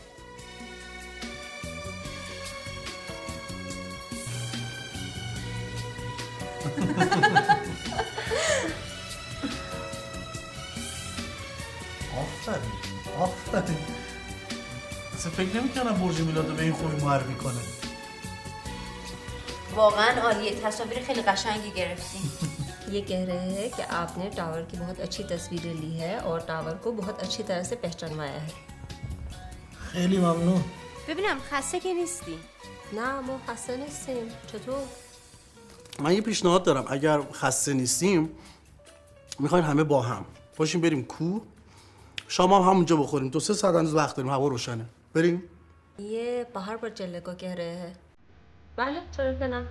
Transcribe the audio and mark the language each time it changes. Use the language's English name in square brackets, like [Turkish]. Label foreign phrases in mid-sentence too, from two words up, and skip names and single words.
[Persian] آفرین. اصلا فکر نمی‌کردم برج میلاد رو به این خوبی معرفی کنه. واقعا عالیه. تصاویر خیلی قشنگی گرفتیم. [Hindi] ये कह रहे हैं कि आपने टावर की बहुत अच्छी तस्वीरें ली है और टावर को बहुत अच्छी तरह से पहचानवाया है. [Persian] خیلی ممنون. ببینم خسته که نیستی؟ نه ما خسته نیستیم. چطور؟ من یه پیشنهاد دارم. اگر خسته نیستیم میخواین همه با هم باشیم بریم کوه، شام هم همونجا بخوریم. 2-3 ساعت هنوز وقت داریم، هوا روشنه. بریم؟ [Hindi] ये पहाड़ पर चलने को कह रहे हैं. [Persian] بله چرا که نه؟